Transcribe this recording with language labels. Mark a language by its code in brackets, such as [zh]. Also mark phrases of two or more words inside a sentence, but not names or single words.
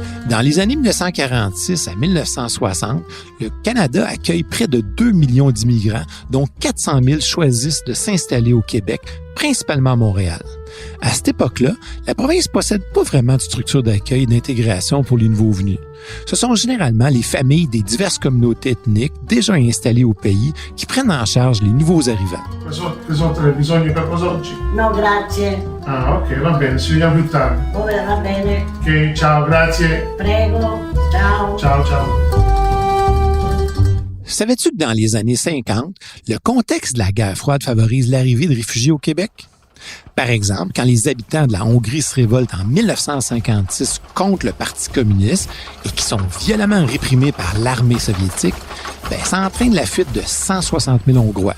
[fr] Dans les années 1946 à 1960, le Canada accueille près de 2 millions d'immigrants, dont 400 000 choisissent de s'installer au Québec, principalement à Montréal. À cette époque-là, la province possède pas vraiment de structure d'accueil et d'intégration pour les nouveaux venus. Ce sont généralement les familles des diverses communautés ethniques déjà installées au pays qui prennent en charge les nouveaux arrivants. [it] No, grazie. Ah, ok, va bene, ci vediamo più tardi. Va bene. Ok, ciao, grazie. Prego. Ciao. Ciao, ciao. [fr] Savais-tu que dans les années 50, le contexte de la guerre froide favorise l'arrivée de réfugiés au Québec? Par exemple, quand les habitants de la Hongrie se révoltent en 1956 contre le Parti communiste et qui sont violemment réprimés par l'armée soviétique, ça entraîne la fuite de 160 000 Hongrois.